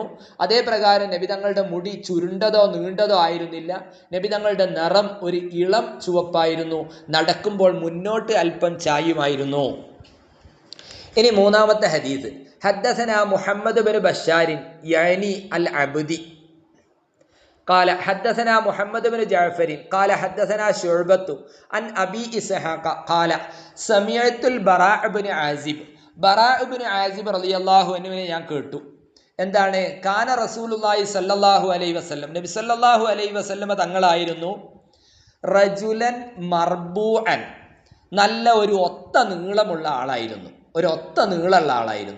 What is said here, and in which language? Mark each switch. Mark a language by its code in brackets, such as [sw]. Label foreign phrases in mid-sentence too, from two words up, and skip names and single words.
[ml] അതേ പ്രകാരം നബി തങ്ങളുടെ മുടി ചുരുണ്ടതോ നീണ്ടതോ ആയിരുന്നില്ല. നബി തങ്ങളുടെ നിറം ഒരു ഇളം ചുവപ്പായിരുന്നു, നടക്കുമ്പോൾ മുന്നോട്ട് അല്പം ചായുമായിരുന്നു. ഇനി മൂന്നാമത്തെ ഹദീസ്, [ar] حدثنا محمد بن بشار يعني العبدي قال حدثنا محمد بن جعفر قال حدثنا شعبة عن أبي إسحاق قال سمعت البراء بن عازب, [ml] ബറാഅ് ബിൻ ആസിബ് [ar] رضي الله عنه [ml] ഞാൻ കേട്ടു. എന്താണ്? [ar] كان رسول الله صلى الله عليه وسلم, [ml] നബി [ar] صلى الله عليه وسلم [ml] തങ്ങളായിരുന്നു [ar] رجلا مربوعا, [ml] നല്ല ഒരു ഒത്ത നീളമുള്ള ആളായിരുന്നു, ഒരു ഒത്ത നീളമുള്ള ആളായിരുന്നു.